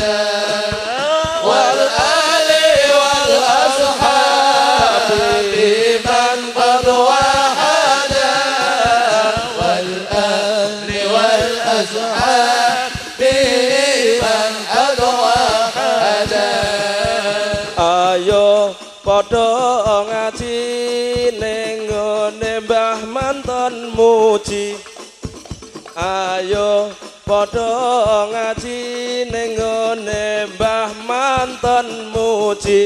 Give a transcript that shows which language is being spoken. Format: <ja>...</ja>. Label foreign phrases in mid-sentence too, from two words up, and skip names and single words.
<ar>والآل والأصحاب من قد وحدا. والآل وال أصحاب من قد وحدا.</ar> <jv>Ayo padha ngaji ning ngone Mbah Manten muji. Ayo padha ngaji ning ngone Mbah Manten muji.</jv>